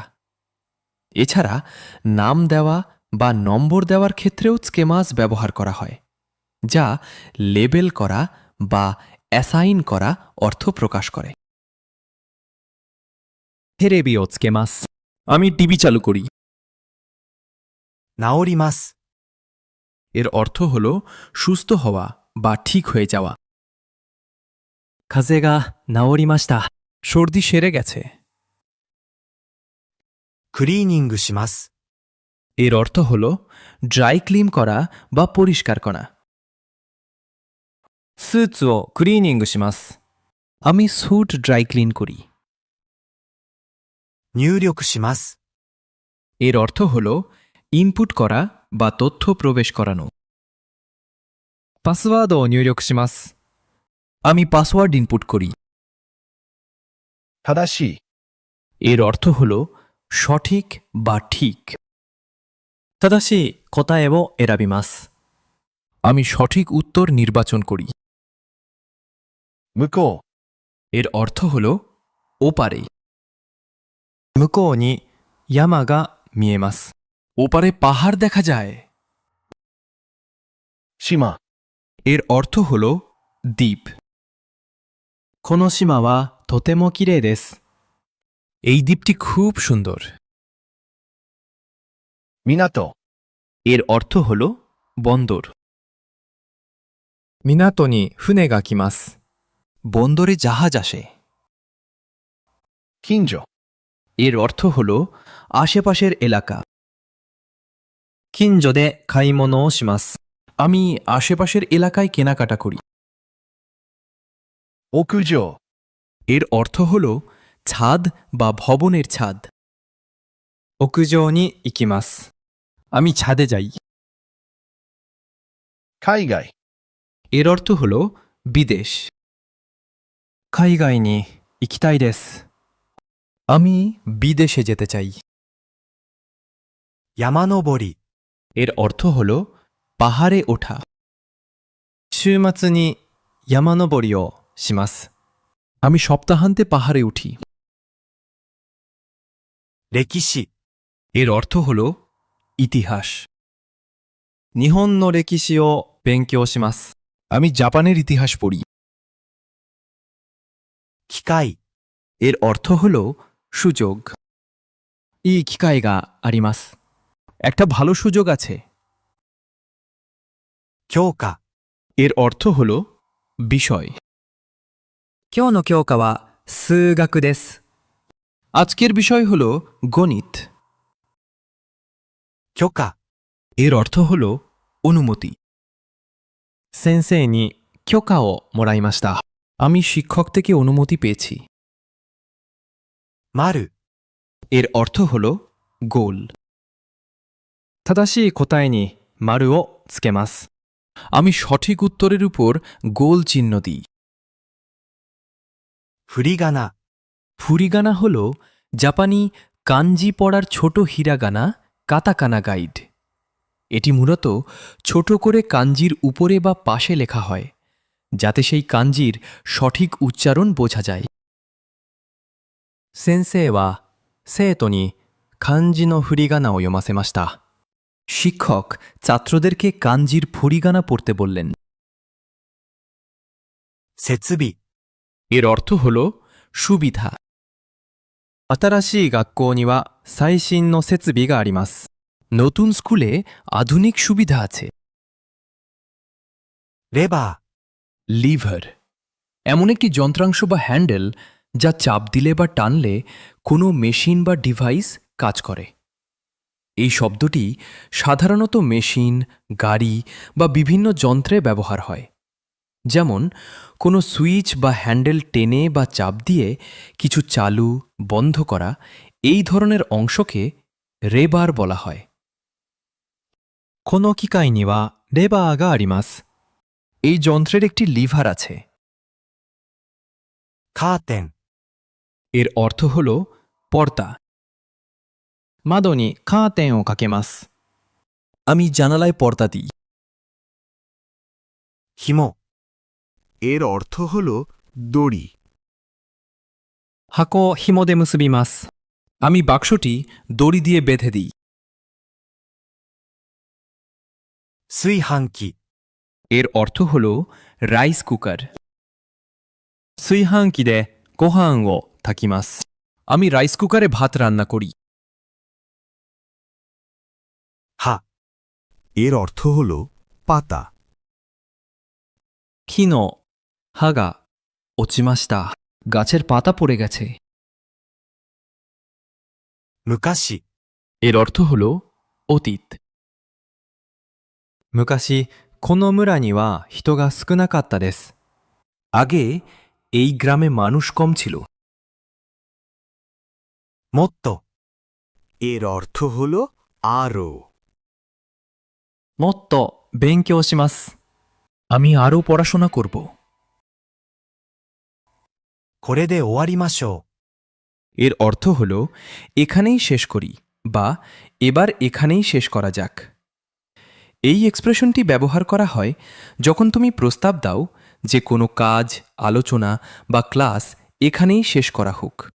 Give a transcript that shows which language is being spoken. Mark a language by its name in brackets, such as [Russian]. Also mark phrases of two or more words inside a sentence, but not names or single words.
[Bangla] এছাড়া নাম দেওয়া বা নম্বর দেওয়ার ক্ষেত্রেও স্কেমাস ব্যবহার করা হয়, যা লেবেল করা বা অ্যাসাইন করা অর্থ প্রকাশ করে। [Japanese] テレビをつけます, [Bangla] আমি টিভি চালু করি। [Japanese] 治ります。 [Bangla] এর অর্থ হল সুস্থ হওয়া বা ঠিক হয়ে যাওয়া। [Japanese] 風邪が治りました, [Bangla] সর্দি সেরে গেছে। [Japanese] クリーニングします。 [Bangla] এর অর্থ হল [English] dry clean [Bangla] করা বা পরিষ্কার করা। [Japanese] スーツをクリーニングします, [Bangla] আমি স্যুট [English] dry clean [Bangla] করি। [Japanese] 入力します。 [Bangla] এর অর্থ হল ইনপুট করা বা তথ্য প্রবেশ করানো। [Japanese] パスワードを入力します, [Bangla] আমি পাসওয়ার্ড ইনপুট করি। [Japanese] 正しい。 [Bangla] এর অর্থ হল সঠিক বা ঠিক। [Japanese] 正しい答えを選びます, [Bangla] আমি সঠিক উত্তর নির্বাচন করি। [Japanese] 向こう。 [Bangla] এর অর্থ হল ওপারে। [Japanese] 向こうに山が見えます, [Bangla] ওপারে পাহাড় দেখা যায়। [Japanese] 島。 [Bangla] এর অর্থ হল দ্বীপ। [Japanese] この島はとても綺麗です, [Bangla] এই দ্বীপটি খুব সুন্দর। [Japanese] 港。 [Bangla] এর অর্থ হল বন্দর। [Japanese] 港に船が来ます, [Bangla] বন্দরে জাহাজ আসে। [Japanese] 近所。 [Bangla] এর অর্থ হল আশেপাশের এলাকা। [Japanese] 近所で買い物をします, [Bangla] আমি আশেপাশের এলাকায় কেনাকাটা করি। [Japanese] 屋上。 [Bangla] এর অর্থ হল ছাদ বা ভবনের ছাদ। [Japanese] 屋上に行きます, [Bangla] আমি ছাদে যাই। [Japanese] 海外。 [Bangla] এর অর্থ হল বিদেশ। [Japanese] 海外に行きたいです, [Bangla] আমি বিদেশে যেতে চাই। [Japanese] 山登り。 [Bangla] এর অর্থ হল পাহাড়ে ওঠা। [Japanese] 週末に山登りをします, [Bangla] আমি সপ্তাহান্তে পাহাড়ে উঠি। [Japanese] 歴史。 [Bangla] এর অর্থ হল ইতিহাস। [Japanese] 日本の歴史を勉強します, [Bangla] আমি জাপানের ইতিহাস পড়ি। [Japanese] 機会。 [Bangla] এর অর্থ হল সুযোগ। [Japanese] いい機会があります, [Bangla] একটা ভালো সুযোগ আছে। [Japanese] 教科。 [Bangla] এর অর্থ হল বিষয়। [Japanese] 今日の教科は数学です。 [Bangla] আজকের বিষয় হল গণিত। [Japanese] 許可。 [Bangla] এর অর্থ হল অনুমতি। [Japanese] 先生に許可をもらいました, [Bangla] আমি শিক্ষক থেকে অনুমতি পেয়েছি। [Japanese] 丸。 [Bangla] এর অর্থ হল গোল। [Japanese] 正しい答えに丸をつけます。 [Bangla] আমি সঠিক উত্তরের উপর গোল চিহ্ন দিই। [Japanese] 振り仮名、 [Bangla] ফুরিগানা হল জাপানি কাঞ্জি পড়ার ছোট হিরাগানা কাতাকানা গাইড। এটি মূলত ছোট করে কাঞ্জির উপরে বা পাশে লেখা হয়, যাতে সেই কাঞ্জির সঠিক উচ্চারণ বোঝা যায়। [Japanese] 先生は生徒に漢字の振り仮名を読ませました。 [Bangla] শিক্ষক ছাত্রদেরকে কাঞ্জির ফুরিগানা পড়তে বললেন। [Japanese] 設備、 [Bangla] এর অর্থ হল সুবিধা। [Japanese] 新しい学校には最新の設備があります。 [Bangla] নতুন স্কুলে আধুনিক সুবিধা আছে। [Japanese] レバー、 [Bangla] লিভার এমন একটি যন্ত্রাংশ বা হ্যান্ডেল যা চাপ দিলে বা টানলে কোনো মেশিন বা ডিভাইস কাজ করে। এই শব্দটি সাধারণত মেশিন, গাড়ি বা বিভিন্ন যন্ত্রে ব্যবহার হয়। যেমন কোনো সুইচ বা হ্যান্ডেল টেনে বা চাপ দিয়ে কিছু চালু, বন্ধ করা, এই ধরনের অংশকে রেবার বলা হয়। [Japanese] この機械にはレバーがあります。 [Bangla] এই যন্ত্রের একটি লিভার আছে। [Japanese] カーテン、 [Bangla] এর অর্থ হল পর্দা। [Japanese] 窓にカーテンをかけます。 [Bangla] আমি জানালায় পর্দা দিই। [Japanese] 紐、 [Bangla] এর অর্থ হল দড়ি। [Japanese] 箱を紐で結びます。 [Bangla] আমি বাক্সটি দড়ি দিয়ে বেঁধে দিই। [Japanese] 炊飯器、 [Bangla] এর অর্থ হল [English] rice cooker. [Japanese] 炊飯器でご飯を炊きます。 [Bangla] আমি [English] rice cooker [Bangla] ভাত রান্না করি। [Japanese] 葉、 [Bangla] এর অর্থ হল পাতা। [Japanese] 木の葉が落ちました。 [Bangla] গাছের পাতা পড়ে গেছে। [Japanese] 昔、 [Bangla] এর অর্থ হল অতীত। [Japanese] 昔、この村には人が少なかったです。 [Bangla] আগে এই গ্রামে মানুষ কম ছিল। [Japanese] もっと、 [Bangla] এর অর্থ হল আরও। [Japanese] もっと勉強します。 [Bangla] আমি আরও পড়াশোনা করব। [Japanese] これで終わりましょう。 [Bangla] এর অর্থ হল এখানেই শেষ করি বা এবার এখানেই শেষ করা যাক। এই এক্সপ্রেশনটি ব্যবহার করা হয় যখন তুমি প্রস্তাব দাও যে কোনো কাজ, আলোচনা বা ক্লাস এখানেই শেষ করা হোক।